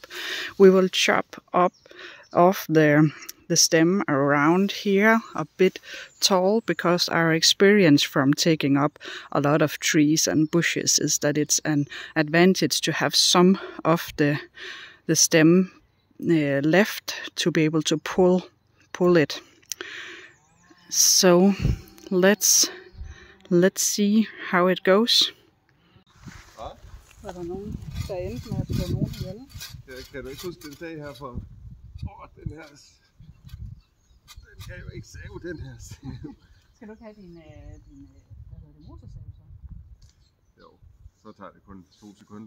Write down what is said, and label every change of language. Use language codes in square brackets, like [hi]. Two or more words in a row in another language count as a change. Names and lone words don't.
[en] We will chop off the stem around here a bit tall, because our experience from taking up a lot of trees and bushes is that it's an advantage to have some of the stem left to be able to pull it. So let's see how it goes. [da] Var der nogen, der endte med at slå nogen ihjel? Kan du ikke huske den sag her for... den her... Den kan jo ikke save, den her save. Skal du ikke have din motorsav så? Jo, så tager det kun 2 sekunder.